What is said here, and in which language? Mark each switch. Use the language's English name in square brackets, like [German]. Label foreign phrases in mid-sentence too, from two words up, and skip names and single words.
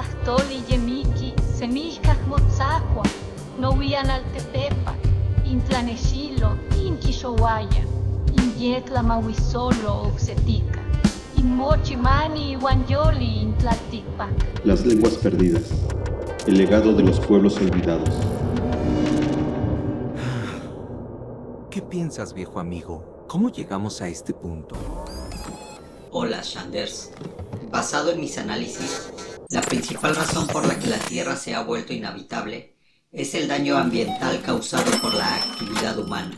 [Nahuatl languages] Toli Yemiki, Semijkak Motzahua, Nowian Altepepa, Intlanexilo, Inkixowaya, Inyetla Mahuizolo Oxetica, Inmochimani Iwanyoli Intlaltipac. [Spanish] Las lenguas perdidas, el legado de los pueblos olvidados. ¿Qué piensas, viejo amigo? ¿Cómo llegamos a este punto? Hola, Shanders. Basado en mis análisis, la principal razón por la que la Tierra se ha vuelto inhabitable es el daño ambiental causado por la actividad humana.